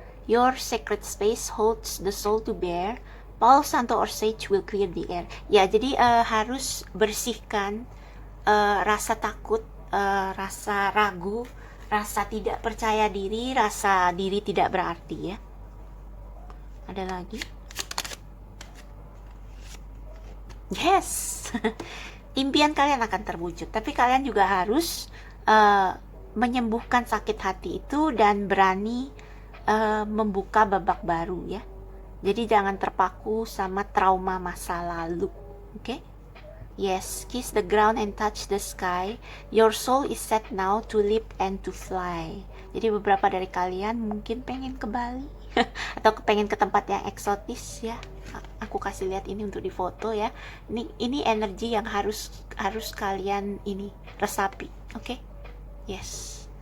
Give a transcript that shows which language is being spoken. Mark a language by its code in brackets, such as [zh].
[en] Your sacred space holds the soul to bear. Palo Santo or sage will clear the air. [id] Ya, jadi harus bersihkan rasa takut, rasa ragu, rasa tidak percaya diri, rasa diri tidak berarti ya. Ada lagi? Yes. Impian kalian akan terwujud, tapi kalian juga harus menyembuhkan sakit hati itu dan berani membuka babak baru ya. Jadi jangan terpaku sama trauma masa lalu. Oke? [en] Yes, kiss the ground and touch the sky. Your soul is set now to leap and to fly. [id] Jadi beberapa dari kalian mungkin pengen ke Bali atau pengen ke tempat yang eksotis ya. Aku kasih lihat ini untuk difoto ya. Ini energi yang harus kalian ini resapi. Oke? Yes.